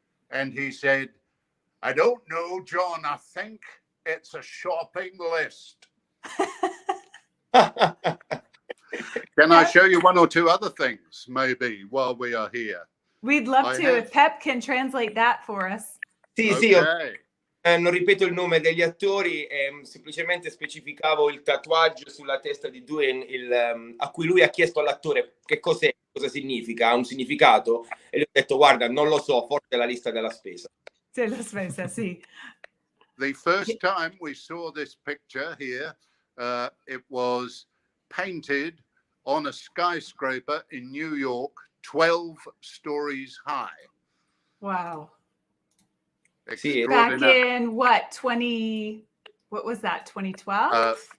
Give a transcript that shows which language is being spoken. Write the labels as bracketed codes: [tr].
[en] And he said, "I don't know, John. I think it's a shopping list." Can I show you one or two other things, maybe, while we are here? We'd love to. If Pep can translate that for us. [it] Sì, [en] okay. [it] Sì, non ripeto il nome degli attori, semplicemente specificavo il tatuaggio sulla testa di Duane, a cui lui ha chiesto all'attore che cos'è, cosa significa, ha un significato, e gli ho detto, guarda, non lo so, forse è la lista della spesa. Della spesa, sì. [en] The first time we saw this picture here, it was painted on a skyscraper in New York, 12 stories high. Wow. [it] Sì, [en] back in what, 2012?